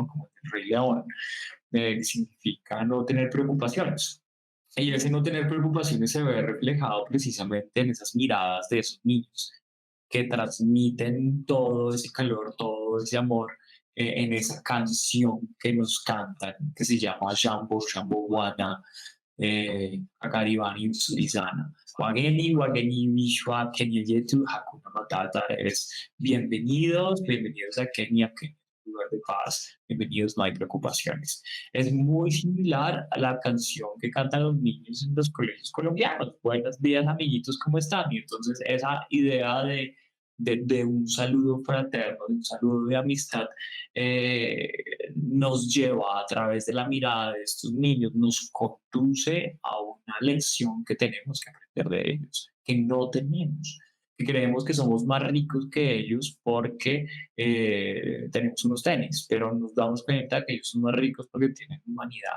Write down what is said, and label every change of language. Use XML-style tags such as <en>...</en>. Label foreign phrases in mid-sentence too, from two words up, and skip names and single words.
<es>Como el Rey León, que significa no tener preocupaciones. Y ese no tener preocupaciones se ve reflejado precisamente en esas miradas de esos niños que transmiten todo ese calor, todo ese amor en esa canción que nos cantan, que se llama</es> <sw>Jambo Jambo Wana, Akaribani Suizana. Wageni, Wageni, Mishwa, Kenya Yetu, Hakuna Matata</sw> <es>es bienvenidos, bienvenidos a Kenia, Kenia es un lugar de paz, bienvenidos, no hay preocupaciones. Es muy similar a la canción que cantan los niños en los colegios colombianos. Buenos días, amiguitos, ¿cómo están? Y entonces esa idea de un saludo fraterno, de un saludo de amistad, eh, nos lleva a través de la mirada de estos niños, nos conduce a una lección que tenemos que aprender de ellos, que no tenemos, que creemos que somos más ricos que ellos porque tenemos unos tenis, pero nos damos cuenta que ellos son más ricos porque tienen humanidad.</es>